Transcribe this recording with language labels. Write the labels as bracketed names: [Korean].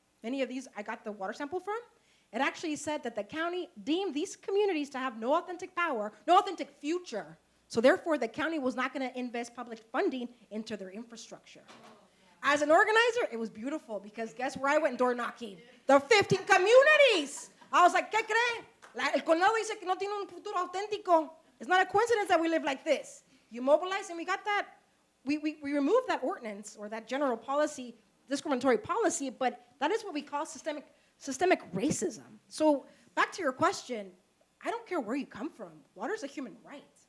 [English] Many of these I got the water sample from. It actually said that the county deemed these communities to have no authentic power, no authentic future. So therefore, the county was not going to invest public funding into their infrastructure. As an organizer, it was beautiful because guess where I went door knocking? The 15 communities. I was like, [Spanish] ¿qué cree? El condado dice que no tiene un futuro auténtico. [English] It's not a coincidence that we live like this. You mobilize, and we got that. We removed that ordinance or that general policy, discriminatory policy, but that is what we call systemic racism. So back to your question, I don't care where you come from. Water is a human right.